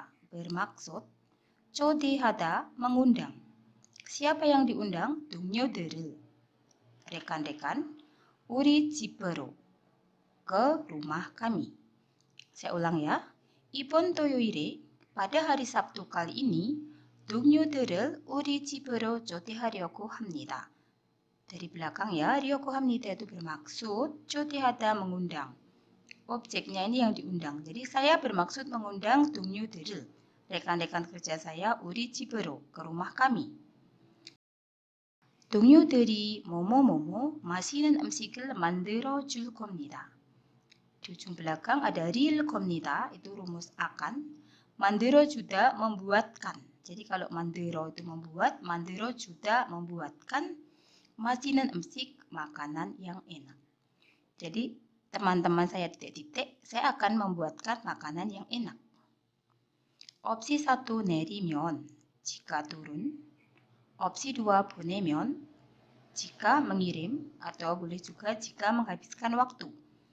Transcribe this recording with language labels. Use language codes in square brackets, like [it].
[id] bermaksud 초대하다 mengundang. Siapa yang diundang? 동료들을 rekan-rekan, [ko] 우리 집으로 [id] ke rumah kami. Saya ulang ya. [ko] 이번 토요일에 [id] pada hari Sabtu kali ini [ko] 동료들을 우리 집으로 초대하려고 합니다. [id] Dari belakang ya, [ko] 하려고 합니다 [id] itu bermaksud 초대하다 mengundang. Objeknya ini yang diundang. Jadi saya bermaksud mengundang 동료들을, rekan-rekan kerja saya, [ko] 우리 집으로 [id] ke rumah kami. [ko] 동료들이 뭐뭐뭐뭐 맛있는 음식을 만들어 줄 겁니다. [id] Di ujung belakang ada 릴 겁니다. Itu rumus akan. [ko] 만들어 주다 [id] membuatkan. Jadi kalau 만들어 itu membuat, 만들어 주다 membuatkan. [ko] 맛있는 음식 [id] makanan yang enak. Jadi teman-teman saya titik-titik, saya akan membuatkan makanan yang enak. Opsi 1 내리면, jika turun. Opsi 2 보내면, jika mengirim, atau boleh juga jika menghabiskan waktu.